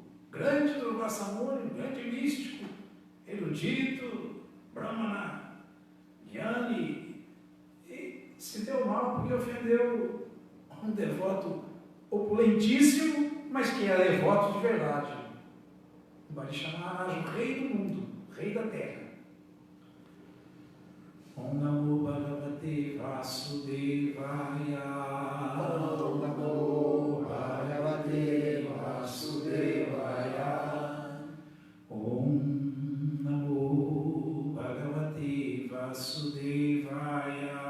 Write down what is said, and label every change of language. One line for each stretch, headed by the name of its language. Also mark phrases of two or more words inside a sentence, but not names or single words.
Portuguese: Grande do Vasamuni, grande místico, erudito, Brahmana, Jnani, e se deu mal porque ofendeu um devoto opulentíssimo, mas que era devoto de verdade. Ambarisha Maharaja, o rei do mundo, rei da terra.
Sanskrit: Om Namo Bhagavate Vasudevaya. Om Namo Bhagavate Vasudevaya. Om Namo Bhagavate Vasudevaya.